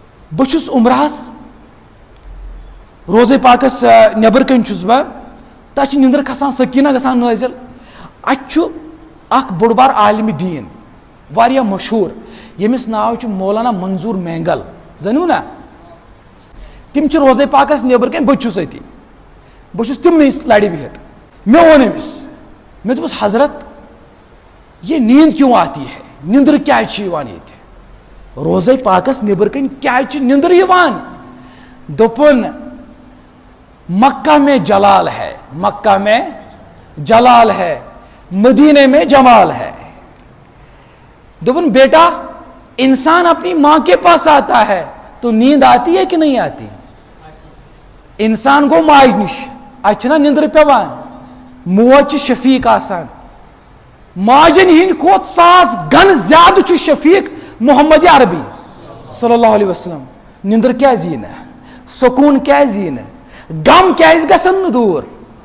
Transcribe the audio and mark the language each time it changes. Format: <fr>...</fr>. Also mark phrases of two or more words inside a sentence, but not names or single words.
<ks>بچھس عمرہس روزے پاکس نبر کن چھس بہ تہ نندر کھسان سکینہ گژھان نازل اتھ اخ بوڑ بار عالم دین واریاہ مشہور یمس ناو چھ مولانا منظور مینگل زنو نا تم چھ روزے پاکس نبر کن بہ چھس اتی بہ چھس تمنے لڑِ بہت میں وون امس میں دپس</ks> <ur>حضرت یہ نیند کیوں آتی ہے</ur> <ks>نندر کیا چھ یوان یتہ روزے پاکس نبر کن کیا چھ نندر یوان دوپن</ks> <ur>مکہ میں جلال ہے مکہ میں جلال ہے مدینے میں جمال ہے</ur> <ks>دوپن</ks> <ur>بیٹا انسان اپنی ماں کے پاس آتا ہے تو نیند آتی ہے کہ نہیں آتی</ur> <ks>انسان گو ماج نش اچھنا نندر پیوان موج شفیق آسان ماجن ہند کھوت ساس گن زیادہ چھ شفیق محمد عربی</ks> <ar>صلی اللہ علیہ وسلم</ar> <ks>نندر کیا زین سکون کیا زین غم کیا گژھن نہ دور</ks>